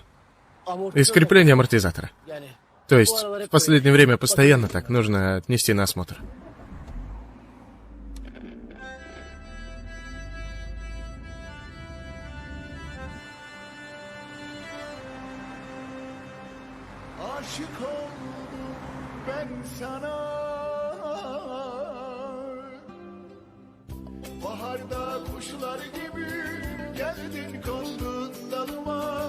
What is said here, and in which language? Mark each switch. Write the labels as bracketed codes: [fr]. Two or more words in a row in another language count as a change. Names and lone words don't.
[ru] Из крепления амортизатора. То есть, в последнее время постоянно так, нужно отнести на осмотр. [tr] Aşık oldum ben sana. Baharda kuşlar gibi geldin kondun dalıma.